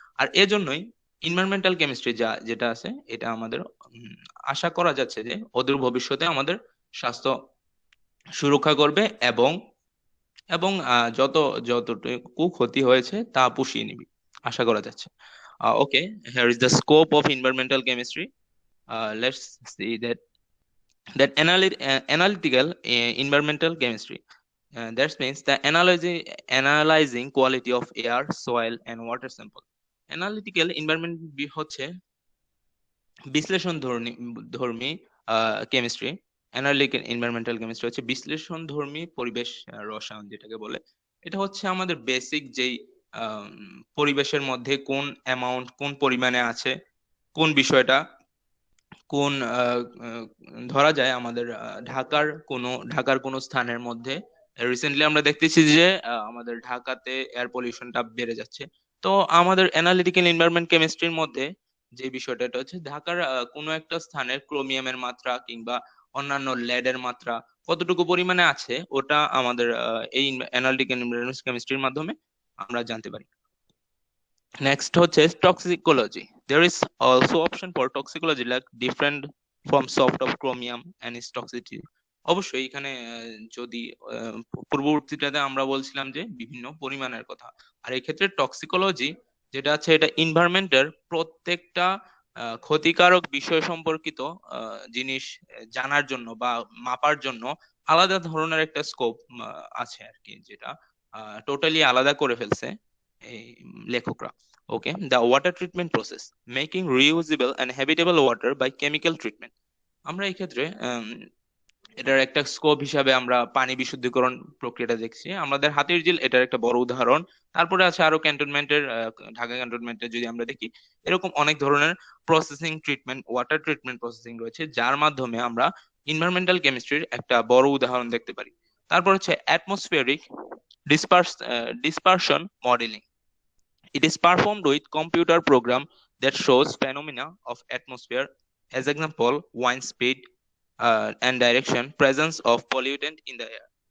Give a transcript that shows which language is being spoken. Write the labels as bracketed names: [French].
[Bangla] আর এজন্যই environmental chemistry যেটা আছে, এটা আমাদের আশা করা যাচ্ছে যে অদূর ভবিষ্যতে আমাদের স্বাস্থ্য সুরক্ষা করবে, এবং এবং যতটুকু ক্ষতি হয়েছে তা পুষিয়ে নিবে, আশা করা যাচ্ছে। [English] Okay, here is the scope of environmental chemistry. Let's see that analytical environmental chemistry. That means the analyzing quality of air, soil and water sample. [Bangla] Analytical environment হচ্ছে বিশ্লেষণ ধর্মী কেমিস্ট্রি। অ্যানালিটিক্যাল এনভায়রনমেন্টাল কেমিস্ট্রি হচ্ছে বিশ্লেষণ ধর্মী পরিবেশ রসায়ন যেটাকে বলে। এটা হচ্ছে আমাদের বেসিক যেই পরিবেশের মধ্যে কোন অ্যামাউন্ট, কোন পরিমাণে আছে, কোন বিষয়টা, কোন ধরা যায় আমাদের ঢাকার কোনো স্থানের মধ্যে রিসেন্টলি আমরা দেখতেছি যে আমাদের ঢাকাতে এয়ার পলিউশনটা বেড়ে যাচ্ছে। তো আমাদের অ্যানালিটিক্যাল এনভায়রনমেন্ট কেমিস্ট্রির মধ্যে যে বিষয়টা, এটা হচ্ছে ঢাকার কোনো একটা স্থানের ক্রোমিয়ামের মাত্রা কিংবা অন্যান্য লেডের মাত্রা কতটুকু পরিমাণে আছে, ওটা আমাদের এই অ্যানালিটিক্যাল এনভায়রনমেন্ট কেমিস্ট্রির মাধ্যমে আমরা জানতে পারি। নেক্সট হচ্ছে toxicology. [English] There is also option for toxicology like different forms of chromium and its toxicity. [Bangla] অবশ্যই এখানে যদি পূর্ববর্তীটাতে আমরা বলছিলাম যে বিভিন্ন পরিমাণের কথা, আর এই ক্ষেত্রে টক্সিকোলজি যেটা আছে, এটা এনভায়রনমেন্টের প্রত্যেকটা ক্ষতিকারক বিষয় সম্পর্কিত জিনিস জানার জন্য বা মাপার জন্য আলাদা ধরনের একটা স্কোপ আছে আর কি, যেটা টোটালি আলাদা করে ফেলছে এই লেখকরা। [English] Okay, the water treatment process, making reusable and habitable water by chemical treatment. [Bangla] আমরা এই ক্ষেত্রে এটার একটা স্কোপ হিসাবে আমরা পানি বিশুদ্ধীকরণ প্রক্রিয়াটা দেখছি। আমাদের হাতির ঝিল এটার একটা বড় উদাহরণ। তারপরে আছে আরো ক্যান্টনমেন্টের, ঢাকা ক্যান্টনমেন্টে যদি আমরা দেখি, এরকম অনেক ধরনের processing treatment, water treatment processing রয়েছে, যার মাধ্যমে আমরা এনভায়রনমেন্টাল কেমিস্ট্রির একটা বড় উদাহরণ দেখতে পারি। তারপর হচ্ছে atmospheric [English] dispersion modeling. It is performed with computer program that shows phenomena of atmosphere, as example, wind speed and direction, presence of pollutant in the air.